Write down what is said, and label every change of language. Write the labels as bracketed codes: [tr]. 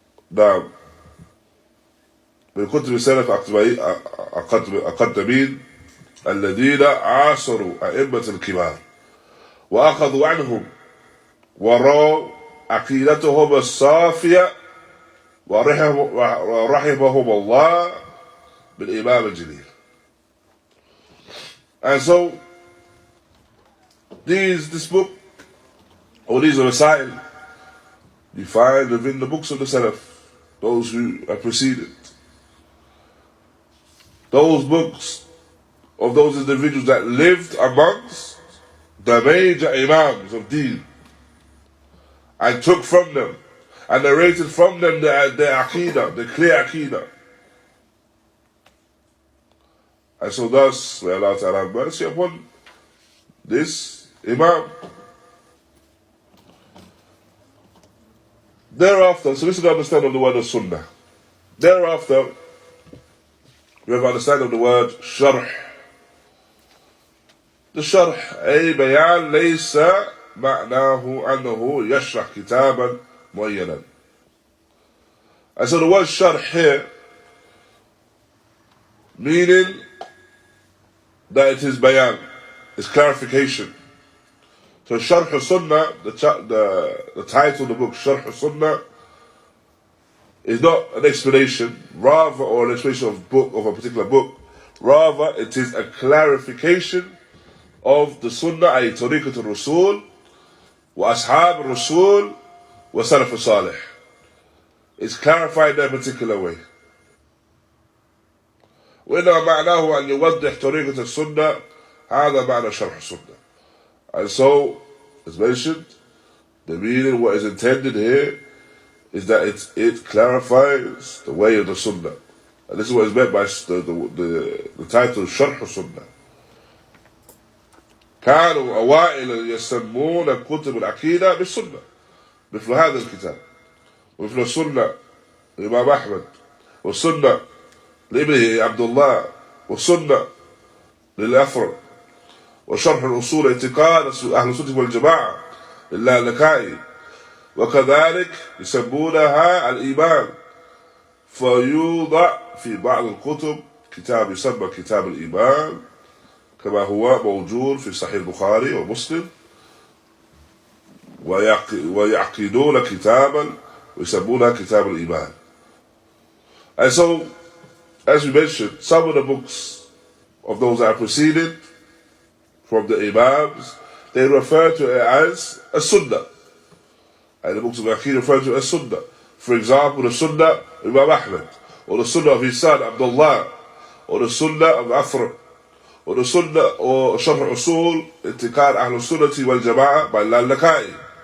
[ar] نعم، من كتب السلف الأقدمين الذين عاصروا أئمة الكبار وأخذوا عنهم ورأوا عقيدتهم الصافية ورحمهم الله بالإمام الجليل. [en] And so this book, or these are Masail, you find within the books of the Salaf, those who have preceded. Those books of those individuals that lived amongst the major Imams of Deen and took from them and narrated from them their aqīdah, the clear aqīdah. And so thus, may Allah Ta'ala have mercy upon this Imam. Thereafter, so this is the understanding of the word of Sunnah. Thereafter, we have understanding of the word Sharḥ. [ar] The Sharḥ, أي بيان ليس معناه أنه يشرح كتابا معينا. [en] And so the word Sharḥ here, meaning that it is bayan, it's clarification. So Sharḥ as-Sunnah, the title of the book, Sharḥ as-Sunnah, is not an explanation, rather, or an explanation of a particular book. Rather, it is a clarification of the Sunnah, [ar] ay tariqat al-Rasul, wa ashab al-Rasul, wa Salaf Ṣāliḥ. [en] It's clarified in a particular way. [ar] وإنما معناه أن يوضح طريقة السنة، هذا معنى شرح السنة. [en] And so, as mentioned, the meaning, what is intended here, is that it clarifies the way of the Sunnah. And this is what is meant by the title Sharḥ as-Sunnah. [ar] كانوا أوائل يسمون كتب العقيدة بالسنة، مثل هذا الكتاب، ومثل السنة الإمام أحمد، والسنة لابنه عبد الله، والسنة للأفرد، وشرح الأصول اعتقاد أهل السنة والجماعة للالكائي، وكذلك يسمونها الإيمان. فيوضع في بعض الكتب كتاب يسمى كتاب الإيمان كما هو موجود في صحيح البخاري ومسلم، ويعقدون كتابا ويسمونها كتاب الإيمان. [en] And so, as we mentioned, some of the books of those that are preceded from the Imams, they refer to it as a Sunnah. And the books of Aqīdah refer to it as Sunnah. For example, the Sunnah of Imam Ahmad, or the Sunnah of his son Abdullah, or the Sunnah of Afra, or the Sunnah or Sharḥ Usul I'tiqād Ahl al-Sunnah wal Jamā'ah by al-Laka'i.